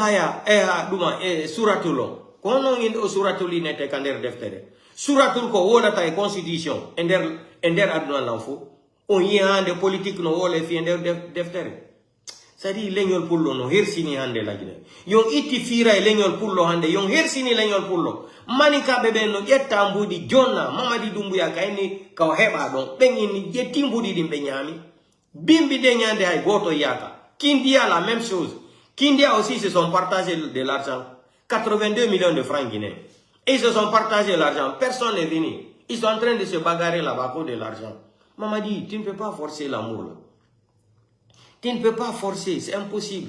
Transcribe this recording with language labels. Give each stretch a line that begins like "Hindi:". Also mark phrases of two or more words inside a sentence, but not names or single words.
Fula: haya duma suratulo kono in o suratuli nete kander deftere suratul ko wonata e constitution ender aduna lanfo on yande politique no wole fi ender deftere sadi leñol pullo no hersini hande lagine yon itti fira e leñol pullo hande yon hersini leñol pullo mani kaɓe ɓen no ƴetta mbudi jonna Mamadi Doumbouya kayni kaw heɓa ɗon ɓen inni ƴetti mbudi ɗin ɓe ñaami bimbi de ñande hay goto yaka Kindia
French: la même chose Kindia aussi se sont partagés de l'argent 82 millions de francs guinéens et ils se sont partagés l'argent personne n'est venu ils sont en train de se bagarrer là-bas pour de l'argent Mamadi tu ne peux pas forcer l'amour là.
Fula: Tu ne peux pas forcer, c'est impossible.